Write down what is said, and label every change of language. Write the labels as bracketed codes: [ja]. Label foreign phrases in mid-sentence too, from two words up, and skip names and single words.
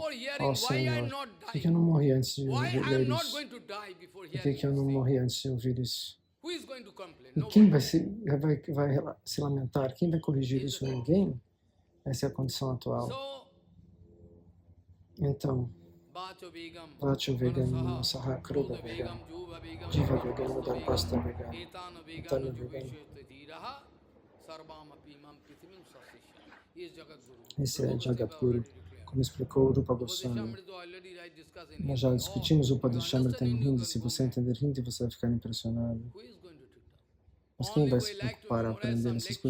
[pt] Ó Senhor, por que eu não morri antes de ler isso? Por que eu não morri antes de ouvir isso? E quem vai se lamentar? Quem vai corrigir isso? Ninguém? Essa é a condição atual. Então, [sa] Vacho Vegam, Saha Kruda Vegam, Jiva Vegam, Dharpasta Vegam, Tanya Vegam. [pt] Esse é Jagadguru, como explicou o Rupa Goswami. Nós já discutimos o Upadeshamrita em Hindi. Se você entender Hindi, você vai ficar impressionado. Mas quem vai se preocupar a aprender essas coisas?